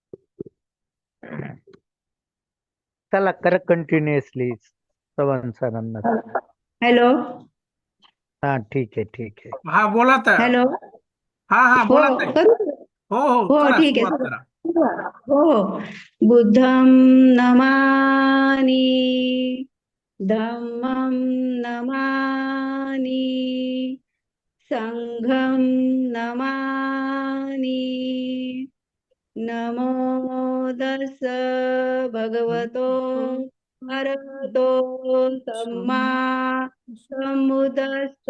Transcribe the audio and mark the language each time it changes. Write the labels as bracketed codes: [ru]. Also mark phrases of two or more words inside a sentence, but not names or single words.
[mr] चला कर कंटिन्युअसली चव्हाण सरांना. हॅलो. हा ठीक आहे. हा बोला तर. हॅलो. हा हो बोला ताई. करू. हो हो चला ठीक सुरुवात आहे. करा. हो. [pi] बुद्धं नमामि, धम्मं नमामि, संघं नमामि. नमो दस भगवतो अरहतो सम्मा सम्बुद्धस्स.